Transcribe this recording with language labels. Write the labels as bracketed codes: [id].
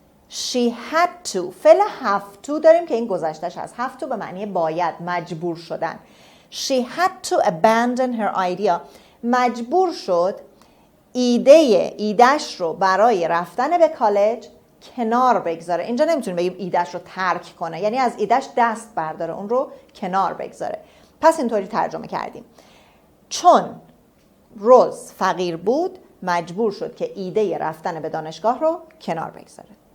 [en] She had to، [fa] فعل have to داریم که این گذشتهش هست. have to به معنی باید، مجبور شدن. [en] She had to abandon her idea. [fa] مجبور شد ایدهش رو برای رفتن به کالج کنار بگذاره. اینجا نمیتونیم بگیم ایدهش رو ترک کنه، یعنی از ایدهش دست برداره، اون رو کنار بگذاره. پس اینطوری ترجمه کردیم. چون روز فقیر بود مجبور شد که ایده رفتن به دانشگاه رو کنار بگذاره.